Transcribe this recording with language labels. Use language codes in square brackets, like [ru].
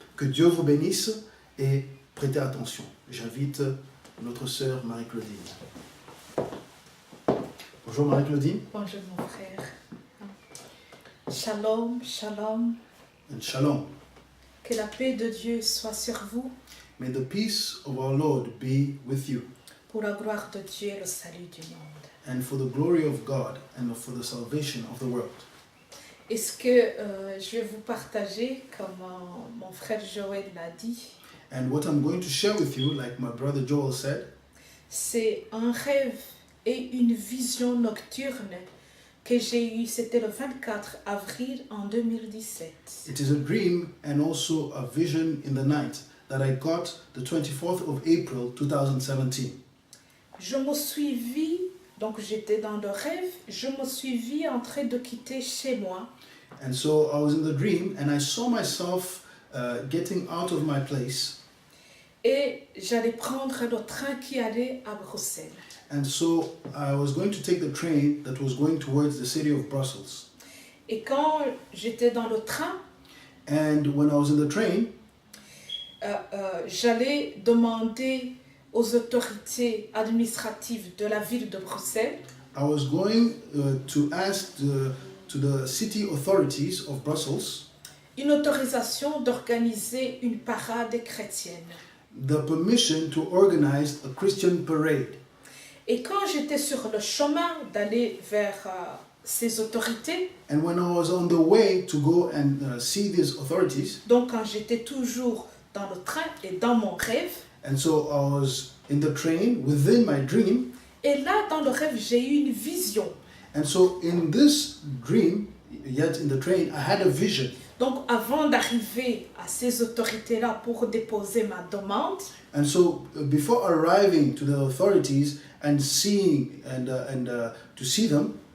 [fr] Que Dieu vous bénisse et prêtez attention. J'invite notre sœur Marie-Claudine. Bonjour Marie-Claudine. Bonjour mon frère. Shalom, shalom. [en] And shalom. [fr] Que la paix de Dieu soit sur vous. [en] May the peace of our Lord be with you. [fr] Pour la gloire de Dieu et le salut du monde. [en] And for the glory of God and for the salvation of the world. [fr] Et ce que je vais vous partager, comme mon frère Joël l'a dit, [en] And what I'm going to share with you, like my brother Joel said, [fr] c'est un rêve et une vision nocturne que j'ai eue, c'était le 24 avril en 2017. [en] it is a dream and also a vision in the night that I got the 24th of April 2017. [fr] Je me suis vue, donc j'étais dans le rêve, je me suis vue en train de quitter chez moi. [en] And so I was in the dream and I saw myself getting out of my place. [fr] Et j'allais prendre le train qui allait à Bruxelles. [en] And so I was going to take the train that was going towards the city of Brussels. [fr] Et quand j'étais dans le train, [en] And when I was in the train, [fr] j'allais demander aux autorités administratives de la ville de Bruxelles [en] I was going to ask to the city authorities of Brussels [fr] une autorisation d'organiser une parade chrétienne. [en] the permission to organize a Christian parade. [fr] Et quand j'étais sur le chemin d'aller vers ces autorités, [en] And when I was on the way to go and see these authorities, [fr] donc quand j'étais toujours dans le train et dans mon rêve, [en] and so I was in the train within my dream, [fr] et là dans le rêve j'ai eu une vision. [en] and so in this dream, yet in the train, I had a vision. [fr] Donc avant d'arriver à ces autorités-là pour déposer ma demande, [en] And so before arriving to the authorities and seeing to see them,